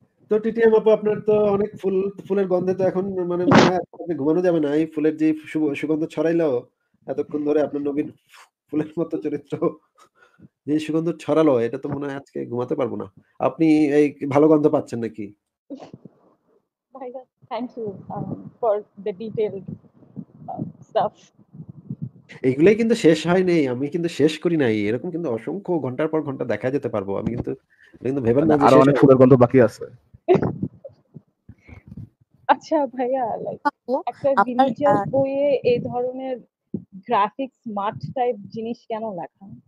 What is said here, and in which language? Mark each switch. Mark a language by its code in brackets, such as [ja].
[bn] তো টিটিএম আপু, আপনার তো অনেক ফুলের গন্ধে তো এখন মানে ঘুমানো যাবে না। এই ফুলের যে সুগন্ধ ছড়াইলো এতক্ষণ ধরে, আপনার নবীর ফুলের মতো চরিত্র যে সুগন্ধ ছড়ালো, এটা তো মনে হয় আজকে ঘুমাতে পারবো না। আপনি এই ভালো গন্ধ পাচ্ছেন নাকি? [en] Thank you for the detailed stuff. [bn] এইগুলাই কিন্তু শেষ হয় নাই, আমি কিন্তু শেষ করি নাই। এরকম কিন্তু অসংখ্য ঘন্টার পর ঘন্টা দেখা যেতে পারবো আমি, কিন্তু ভেবেন না যে আরো অনেক ফুলের গন্ধ বাকি আছে। আচ্ছা ভাইয়া, একটা রিলিজিয়াস বইয়ে এই ধরনের গ্রাফিক্স স্মার্ট টাইপ জিনিস কেন লেখা?